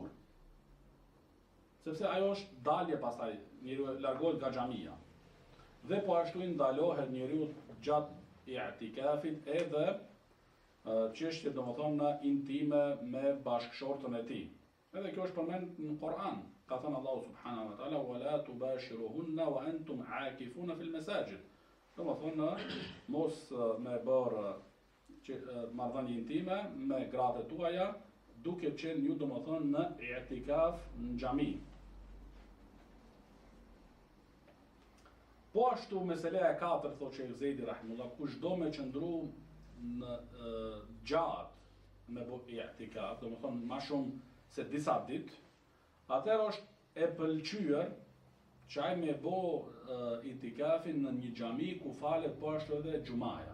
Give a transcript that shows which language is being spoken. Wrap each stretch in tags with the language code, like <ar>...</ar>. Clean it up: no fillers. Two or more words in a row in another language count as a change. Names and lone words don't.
<sq>Sepse ajo është dalje pastaj, njeriu largohet nga xhamia. Dhe po ashtu i ndalohet njeriu gjatë i'tikafit edhe çështje domethënë intime me bashkëshortën e tij. Edhe kjo është përmend në Kur'an. Ka thënë Allahu</sq> <ar>سبحانه وتعالى: "ولا تباشروهن وأنتم عاكفون في المساجد."</ar> <sq>Domethënë mos me bërë marrëdhënie intime me gratë tuaja duke qenë ju domethënë në i'tikaf në xhami. Po ashtu mesela e katërt thotë Sheikh Zejdi rahimullah, kushdo me qëndru në gjatë me bo i'tikaf, domethënë më shumë se disa ditë, atëherë është e pëlqyer që ai me bo i'tikafin në një xhami ku falet po ashtu edhe xhumaja.</sq>